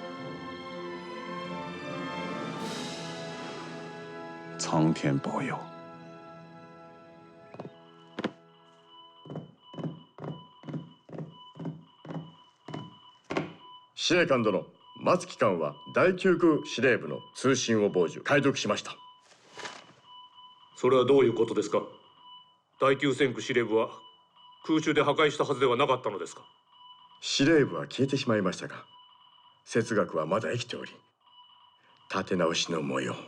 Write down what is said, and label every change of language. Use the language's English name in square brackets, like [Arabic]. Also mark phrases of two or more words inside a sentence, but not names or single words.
[Chinese] 苍天保佑。 [Japanese] 司令官殿、松木官は第9区司令部の通信を傍受解読しました。それはどういうことですか？第9戦区司令部は空中で破壊したはずではなかったのですか？司令部は消えてしまいましたが、哲学はまだ生きており、立て直しの模様。